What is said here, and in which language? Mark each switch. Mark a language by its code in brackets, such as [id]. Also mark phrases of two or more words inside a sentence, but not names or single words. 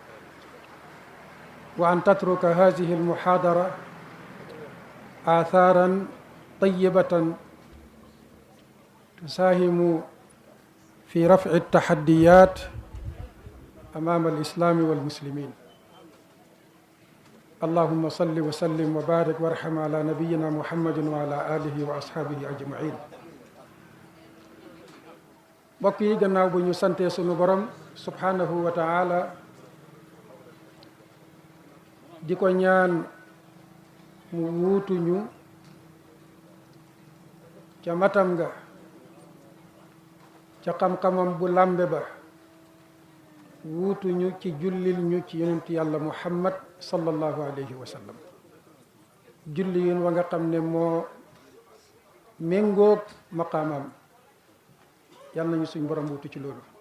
[ar] وأن تترك هذه المحاضرة آثارا طيبة تساهم في رفع التحديات أمام الإسلام والمسلمين. اللهم صل وسلم وبارك وارحم على نبينا محمد وعلى آله وأصحابه أجمعين. [wo] mbokk yi gannaaw bu ñu santee sunu borom [ar] سبحانه وتعالى [wo] di ko ñaan mu wuutuñu ca matam nga ca xam-xamam bu làmbe ba wuutuñu ci jullil ñu ci yonent yàlla muhammad [ar] صلى الله عليه وسلم [wo] julli yun wa nga xam ne moo méngoog maqaamam yàlla nañu suñ borom wutu ci loolu.